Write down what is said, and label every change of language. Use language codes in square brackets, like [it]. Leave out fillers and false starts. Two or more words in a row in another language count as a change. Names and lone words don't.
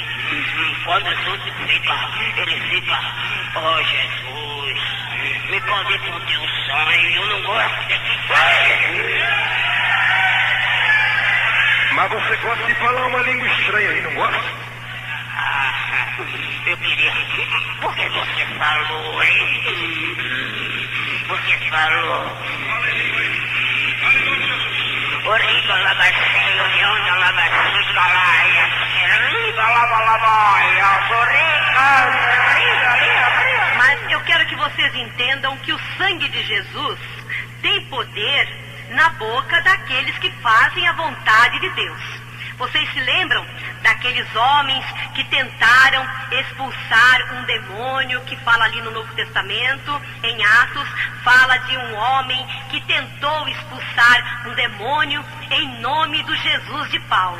[pt] Quando Jesus fica, ele fica, oh Jesus, me cobre com teu sangue, eu não gosto desse sangue. Mas você gosta de falar uma língua estranha aí, não gosta? Eu queria... Por que você falou, hein? Você falou... Origa labaceio, leona labacica laia, serliga labalabaia, origa, serliga, lia. Mas eu quero que vocês entendam que o sangue de Jesus tem poder na boca daqueles que fazem a vontade de Deus. Vocês se lembram daqueles homens que tentaram expulsar um demônio, que fala ali no Novo Testamento, em Atos, fala de um homem que tentou expulsar um demônio em nome do Jesus de Paulo.